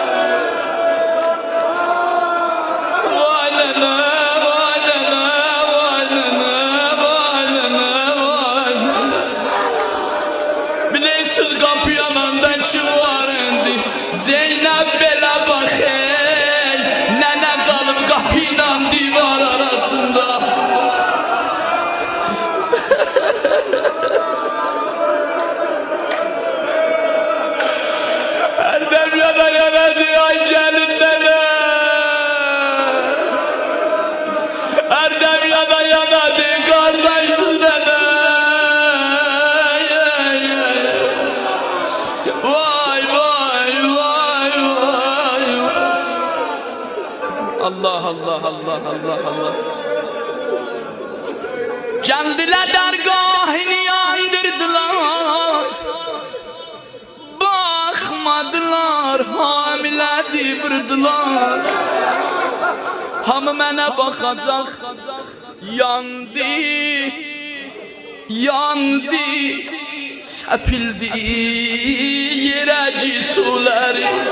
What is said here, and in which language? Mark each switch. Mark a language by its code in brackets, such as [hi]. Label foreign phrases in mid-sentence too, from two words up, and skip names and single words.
[az] Vay nənə, vay nənə, vay nənə, vay nənə, vay nənə. Bilirsiniz qapı yanında kim var indi? Zeynəb belə baxır, nənə qalıb qapı ilə divar arasında. [tr] Erdem yana yana diyor, ay gelin nene. Erdem yana yana diyor, kardeşsiz nene. [az] Vay vay vay vay. Allah Allah Allah Allah Allah. [tr] Geldiler dergahını yandırdılar. [az] Bakmadılar, hamilədi vurdular. Hamı mənə baxacaq. Yandı, yandı, səpildi yerəci suları.